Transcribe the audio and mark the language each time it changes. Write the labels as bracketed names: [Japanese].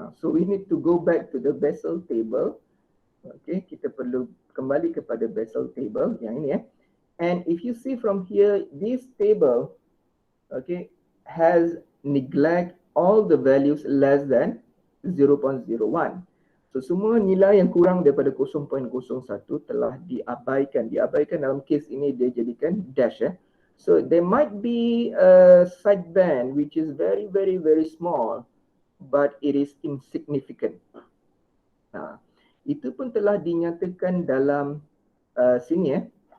[English] So we need to go back to the Bessel table. Okay, [Malay] kita perlu kembali kepada Bessel table yang ini. [English] And if you see from here, this table, okay, has neglect all the values less than 0.01. [Malay] So semua nilai yang kurang daripada 0.01 telah diabaikan. Diabaikan dalam kes ini dia jadikan dash. [English] So there might be a sideband which is very, very, very small, but it is insignificant. [Malay] Itu pun telah dinyatakan dalam sini.